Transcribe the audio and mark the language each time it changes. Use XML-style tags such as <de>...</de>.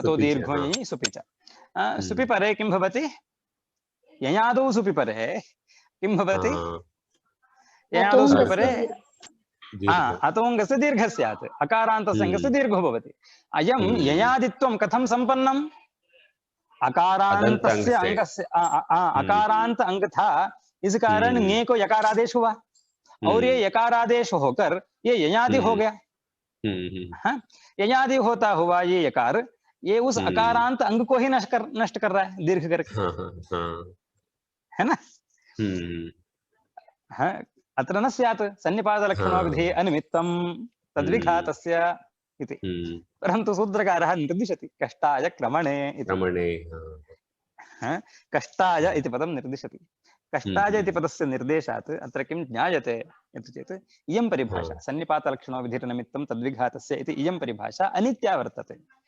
<sa>अतो दीर्घो यञि सुपिच। सुपिपरे किं भवति? यञादौ सुपिपरे किं भवति? यञादौ सुपिपरे अतोऽङ्गस्य दीर्घः स्यात्, अकारान्तस्य अङ्गस्य दीर्घो भवति। अयं ययादित्वं कथं सम्पन्नम्?</sa> <hi>अकारान्तस्य अंगस्य अकारांत अंग था, इस कारण ङे को यकारादेश हुआ और ये यकारादेश होकर ये ययादि हो गया। ययादि होता हुआ ये यकार ये उस अकारांत अंग को ही नष्ट कर रहा है दीर्घ करके, है ना?</hi> <sa>अत्र न स्यात् सन्निपातलक्षणो विधेः अनिमित्तं तद्विघातस्य इति। परन्तु सूत्रकारः निर्दिशति कष्टाय क्रमणे इति। कष्टाय इति पदं निर्दिशति। कष्टाय इति पदस्य निर्देशात् अत्र किं ज्ञायते इति चेत् इयं परिभाषा सन्निपातलक्षणो विधिर्निमित्तं तद्विघातस्य इति इयं परिभाषा अनित्या वर्तते।</sa>